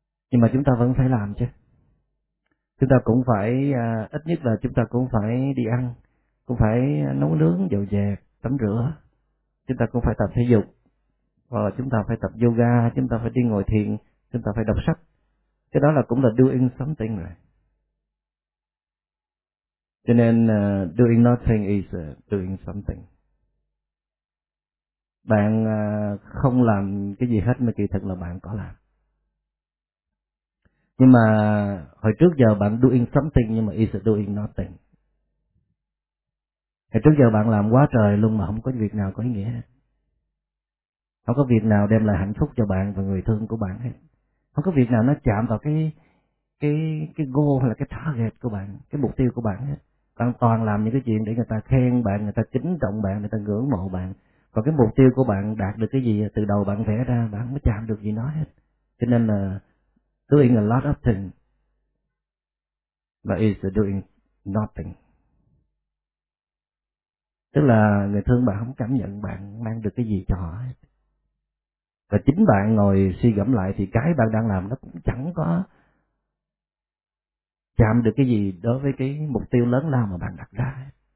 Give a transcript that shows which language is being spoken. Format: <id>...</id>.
<vi>Nhưng mà chúng ta vẫn phải làm chứ. Chúng ta cũng phải, ít nhất là chúng ta cũng phải đi ăn, cũng phải nấu nướng, dọn dẹp, tắm rửa. Chúng ta cũng phải tập thể dục, hoặc là chúng ta phải tập yoga, chúng ta phải đi ngồi thiền, chúng ta phải đọc sách. Cái đó là cũng là doing something rồi.</vi> <en>Cho nên doing nothing is doing something.</en> <vi>Bạn không làm cái gì hết mà kỳ thực là bạn có làm. Nhưng mà hồi trước giờ bạn doing something nhưng mà is doing nothing. Hồi trước giờ bạn làm quá trời luôn mà không có việc nào có ý nghĩa. Không có việc nào đem lại hạnh phúc cho bạn và người thương của bạn hết. Không có việc nào nó chạm vào cái goal hay là cái target của bạn, cái mục tiêu của bạn hết. Bạn toàn làm những cái chuyện để người ta khen bạn, người ta kính trọng bạn, người ta ngưỡng mộ bạn. Còn cái mục tiêu của bạn đạt được cái gì từ đầu bạn vẽ ra, bạn mới chạm được gì nó hết.</vi> <en>Cho nên là doing a lot of things, but it's doing nothing.</en> <vi>Tức là người thương bạn không cảm nhận bạn mang được cái gì cho họ hết. Và chính bạn ngồi suy gẫm lại thì cái bạn đang làm nó cũng chẳng có chạm được cái gì đối với cái mục tiêu lớn lao mà bạn đặt ra.</vi>